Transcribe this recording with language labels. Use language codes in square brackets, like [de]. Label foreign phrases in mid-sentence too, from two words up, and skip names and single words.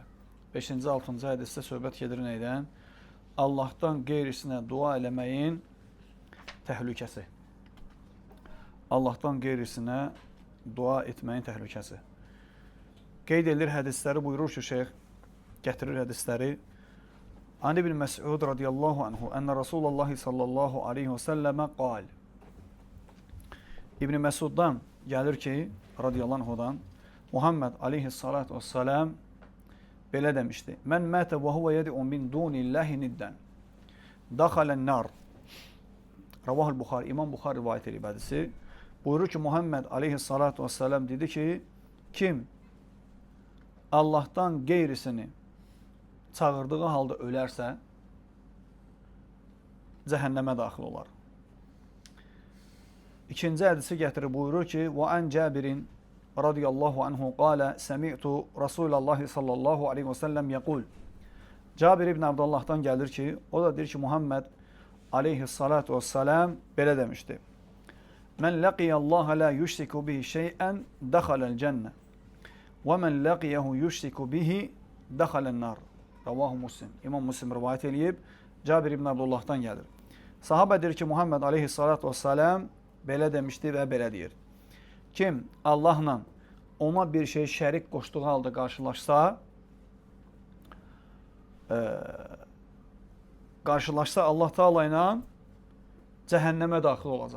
[az] 5-ci, 6-cı hədisdə söhbət gedir neydən? Allahdan qeyrisinə dua eləməyin təhlükəsi. Allahdan qeyrisinə dua etməyin təhlükəsi. Qeyd edilir hədisləri, buyurur ki, şeyx gətirir hədisləri. [ar] عن ابن مسعود رضي الله عنه أن رسول الله صلى الله عليه وسلم قال. [az] İbn Məsuddan gəlir ki, radiyallahu anhudan, Muhammed [ar] عليه الصلاة والسلام [az] belə demişdi. [ar] من مات وهو يدعو من دون الله ندا. دخل النار. رواه البخاري, [az] İmam Buxari rivayət edib hədisi. Buyurur ki, Muhammed [ar] عليه الصلاة والسلام [az] dedi ki, kim Allahdan qeyrisini çağırdığı halda ölərsə, cəhənnəmə daxil olar. İkinci hədisi gətirir, buyurur ki, [ar] وَأَنْ جَابِرٍ رضي الله عنه قال سمعت رسول الله صلى الله عليه وسلم يقول. [az] Cabir ibn Abdullah'dan gəlir ki, o da deyir ki, Muhammed [ar] عليه الصلاة والسلام [az] belə demişdi. [ar] من لقي الله لا يشرك به شيئا دخل الجنة ومن لقيه يشرك به دخل النار. رواه مسلم. [az] İmam Muslim rivayət eləyib, Cabir ibn Abdullah'dan gəlir. Sahabə deyir ki, Muhammed [ar] عليه الصلاة والسلام [az] belə demişdi və belə deyir. Kim Allahla ona bir şey şərik qoşduğu halda qarşılaşsa, Allah Teala ilə cəhənnəmə daxil olacaq.